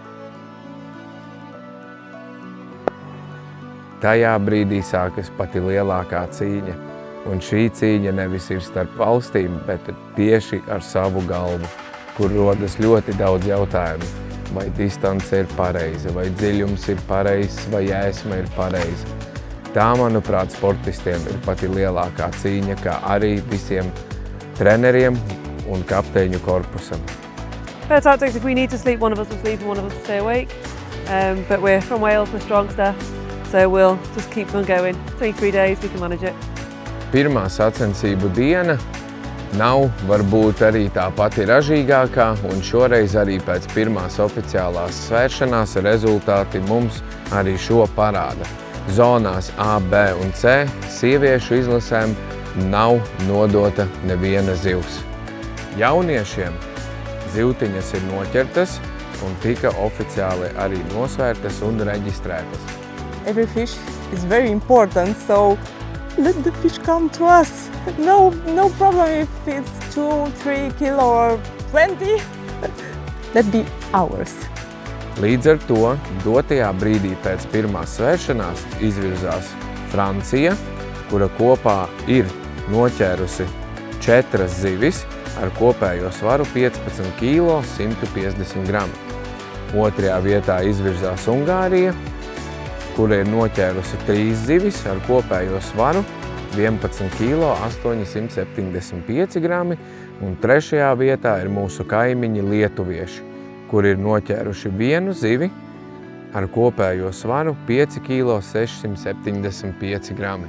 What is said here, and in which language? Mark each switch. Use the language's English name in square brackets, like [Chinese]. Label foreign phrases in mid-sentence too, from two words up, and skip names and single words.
[Latvian] Tajā brīdī sākas pati lielākā cīņa, un šī cīņa nevis ir starp valstīm, bet tieši ar savu galvu, kur rodas ļoti daudz jautājumu. Vai distance ir pareiza, vai dziļums ir pareizs, vai ēsma ir pareiza. Tā, manuprāt, sportistiem ir pati lielākā cīņa, kā arī visiem treneriem un kapteiņu korpusam. [English] For tactics, if we need to sleep, one of us will sleep and one of us will stay awake. But we're from Wales, we're strong stuff, so we'll just keep on going. 3 days, we can manage it. [Latvian] Pirmā sacensību diena nav varbūt arī tā pati ražīgākā, un šoreiz arī pēc pirmās oficiālās svēršanās rezultāti mums arī šo parāda. Zonās A, B un C sieviešu izlasēm nav nodota neviena zivs. Jauniešiem zivtiņas ir noķertas un tika oficiāli arī nosvērtas un reģistrētas. [English] Every fish is very important, so let the fish come to us. No problem if it's 2, 3 kilo or 20. Let be ours. [Latvian] Līdz ar to dotajā brīdī pēc pirmās svēršanās izvirzās Francija, kura kopā ir noķērusi 4 zivis ar kopējo svaru 15 kg 150 gramu. Otrajā vietā izvirzās Ungārija, kura ir noķērusi 3 zivis ar kopējo svaru 11 kg 875 grami, un trešajā vietā ir mūsu kaimiņi lietuvieši, kur ir noķēruši 1 zivi ar kopējo svaru 5 kg 675 grami.